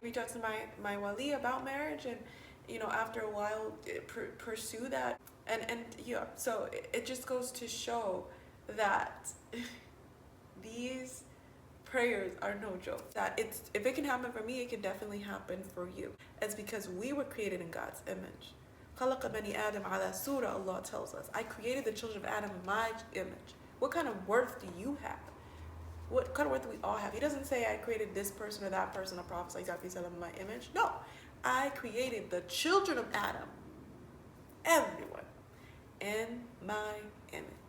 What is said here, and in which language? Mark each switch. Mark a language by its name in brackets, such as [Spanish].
[English] We talked to my wali about marriage, and after a while, pursue that. And yeah, so it just goes to show that these prayers are no joke. That if it can happen for me, it can definitely happen for you. It's because we were created in God's image. [Arabic] خَلَقَ بَنِي آدَمَ عَلَى سُورَةٍ, [English] Allah tells us. I created the children of Adam in my image. What kind of worth do you have? What kind of worth do we all have? He doesn't say I created this person or that person, a prophet in my image. No, I created the children of Adam, everyone, in my image.